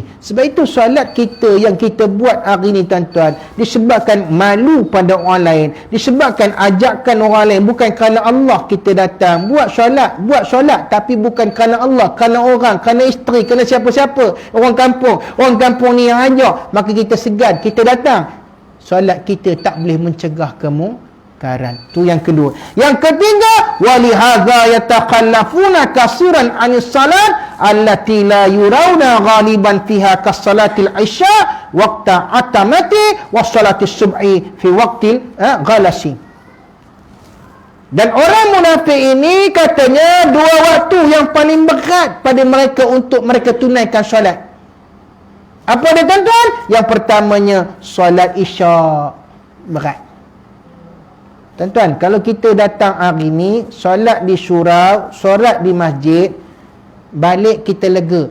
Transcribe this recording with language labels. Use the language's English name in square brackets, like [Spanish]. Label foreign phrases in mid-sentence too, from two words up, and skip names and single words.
[Malay] Sebab itu solat kita yang kita buat hari ni, tuan-tuan, disebabkan malu pada orang lain, disebabkan ajakan orang lain, bukan kerana Allah kita datang. Buat solat tapi bukan kerana Allah, kerana orang, kerana isteri, kerana siapa-siapa, orang kampung ni yang ajak, maka kita segan, kita datang. Solat kita tak boleh mencegah kemungkaran. Tu yang kedua. Yang ketiga, [Arabic] ولهذا يتخلفون كثيرا عن الصلاة التي لا يرون غالبا فيها كصلاة العشاء وقت العتمة وصلاة الصبح في وقت الغلس. [Malay] Dan orang munafik ini katanya dua waktu yang paling berat pada mereka untuk mereka tunaikan solat. Apa dia, tuan-tuan? Yang pertamanya solat isya berat. Tuan-tuan, kalau kita datang hari ni, solat di surau, solat di masjid, balik kita lega.